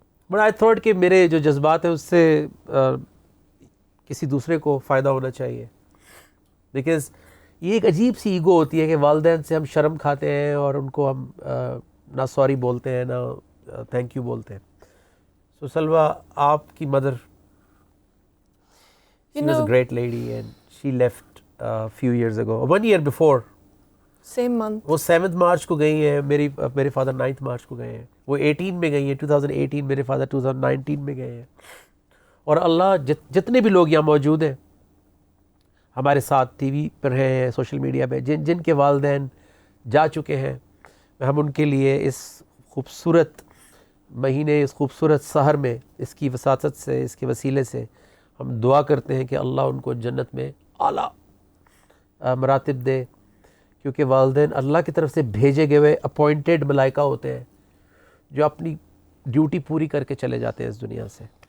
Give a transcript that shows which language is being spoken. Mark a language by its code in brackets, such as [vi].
[en] But I thought [ur] کہ میرے جو جذبات ہیں اس سے کسی دوسرے کو فائدہ ہونا چاہیے. بیکاز یہ ایک عجیب سی ایگو ہوتی ہے کہ والدین سے ہم شرم کھاتے ہیں اور ان کو ہم نہ سوری بولتے ہیں نہ تھینک یو بولتے ہیں. [en] so Salwa, [ur] آپ کی mother, [en] she was a great lady and she left a few years ago, 1 year before. Same month. [ur] وہ 7 مارچ کو گئی ہیں, میرے فادر 9 مارچ کو گئے ہیں. وہ 18 میں گئی ہیں, 2018, میرے فادر 2019 میں گئے ہیں. اور اللہ جتنے بھی لوگ یہاں موجود ہیں ہمارے ساتھ ٹی وی پر ہیں, سوشل میڈیا پہ, جن کے والدین جا چکے ہیں, ہم ان کے لیے اس خوبصورت مہینے, اس خوبصورت سحر میں, اس کی وساطت سے, اس کے وسیلے سے ہم دعا کرتے ہیں کہ اللہ ان کو جنت میں اعلیٰ مراتب دے, کیونکہ والدین اللہ کی طرف سے بھیجے گئے ہوئے اپوائنٹڈ ملائکہ ہوتے ہیں جو اپنی ڈیوٹی پوری کر کے چلے جاتے ہیں اس دنیا سے.